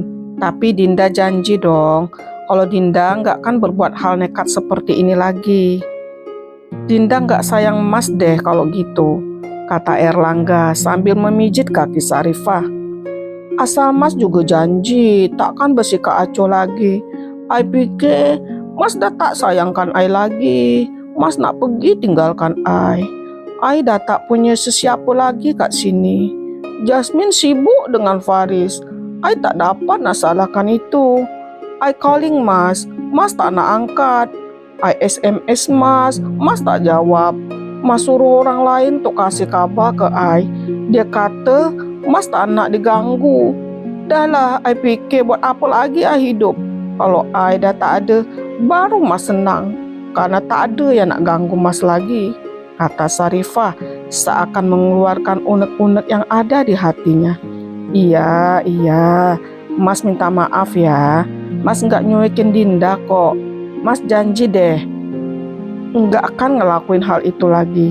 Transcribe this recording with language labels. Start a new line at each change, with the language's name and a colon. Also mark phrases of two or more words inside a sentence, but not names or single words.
Indonesian: Tapi Dinda janji dong, kalau Dinda nggak kan berbuat hal nekat seperti ini lagi. Dinda nggak sayang Mas deh kalau gitu, kata Erlangga sambil memijit kaki Sarifah.
Malay: Asal Mas juga janji, takkan bersika acuh lagi. I pikir Mas dah tak sayangkan I lagi. Mas nak pergi tinggalkan I. I dah tak punya sesiapa lagi kat sini. Jasmine sibuk dengan Faris. I tak dapat nak salahkan itu. I calling Mas tak nak angkat. I SMS Mas tak jawab. Mas suruh orang lain untuk kasih kabar ke I. Dia kata Mas tak nak diganggu. Dah lah, I fikir buat apa lagi I hidup. Kalau I dah tak ada, baru Mas senang. Karena tak ada yang nak ganggu Mas lagi,
Indonesian: kata Sarifah seakan mengeluarkan unek-unek yang ada di hatinya. Iya, Mas minta maaf ya. Mas nggak nyuekin Dinda kok. Mas janji deh nggak akan ngelakuin hal itu lagi.